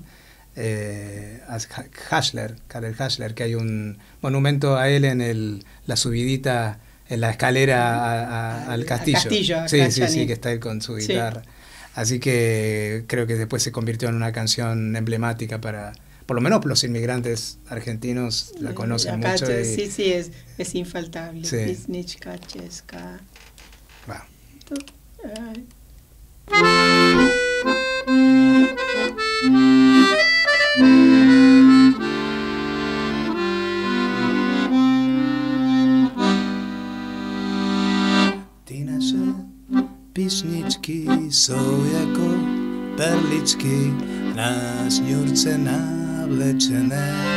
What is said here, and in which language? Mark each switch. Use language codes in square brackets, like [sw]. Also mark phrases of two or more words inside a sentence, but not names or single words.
[es] Haschler, Karel Haschler, que hay un monumento a él en la subidita, en la escalera al castillo. Sí, que está él con su guitarra. Sí. Así que creo que después se convirtió en una canción emblemática para, por lo menos los inmigrantes argentinos la conocen mucho. Sí, es infaltable. Sí. [cs] Písnička Česká. Va. Ty naše písničky jsou jako perličky na šňůrce navlečené.